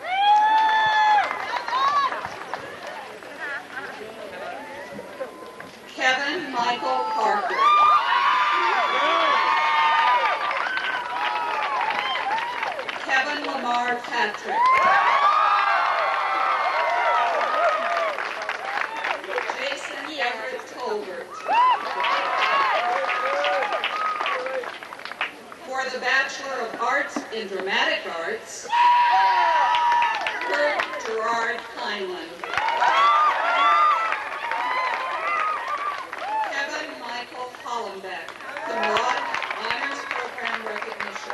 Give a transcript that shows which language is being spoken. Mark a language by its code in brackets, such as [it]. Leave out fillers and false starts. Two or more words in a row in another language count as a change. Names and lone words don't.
[en] Kevin Michael Parker. Kevin Lamar Patrick. Jason Everett Tolbert. For the Bachelor of Arts in Dramatic Arts, Kurt Gerard Heinlein. Kevin Michael Hollenbeck, [la] cum laude, [en] Honors Program Recognition.